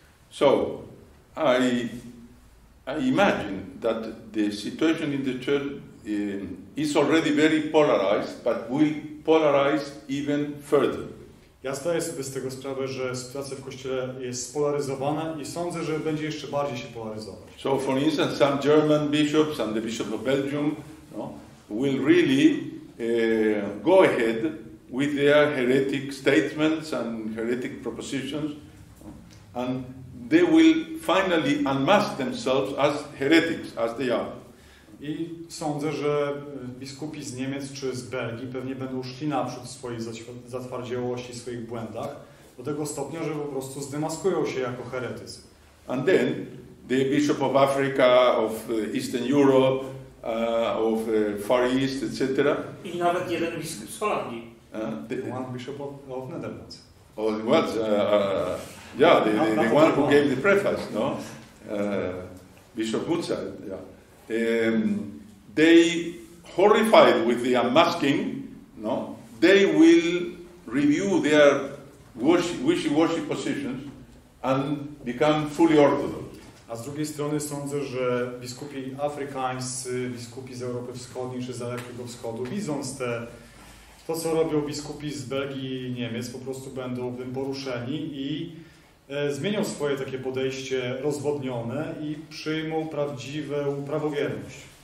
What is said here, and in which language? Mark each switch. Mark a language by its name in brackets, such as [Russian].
[English] So, I imagine that the situation in the church is already very polarized, but will polarize even further. [Polish] Ja zdaję sobie z tego sprawę, że sytuacja w Kościele jest spolaryzowana i sądzę, że będzie jeszcze bardziej się polaryzować. [English] So, for instance, some German bishops and the Bishop of Belgium, no, will really go ahead with their heretic statements and heretic propositions, and they will finally unmask themselves as heretics, as they are. [Polish] I sądzę, że biskupi z Niemiec czy z Belgii pewnie będą szli naprzód w swojej zatwardziałości, w swoich błędach, do tego stopnia, że po prostu zdemaskują się jako heretycy. [English] And then the Bishop of Africa, of Eastern Europe, of Far East, etc. [Polish] I nawet jeden biskup z Holandii. [English] One Bishop of Netherlands. Oh, it was, yeah, the one who gave the preface, no? Bishop Mozart, yeah. They, horrified with the unmasking, no, they will review their wishy-washy positions and become fully orthodox. [Polish] A z drugiej strony sądzę, że biskupi afrykańscy, biskupi z Europy Wschodniej czy z Dalekiego Wschodu, widząc to, co robią biskupi z Belgii i Niemiec, po prostu będą tym poruszeni i zmienią swoje takie podejście rozwodnione i przyjmą prawdziwą prawowierność.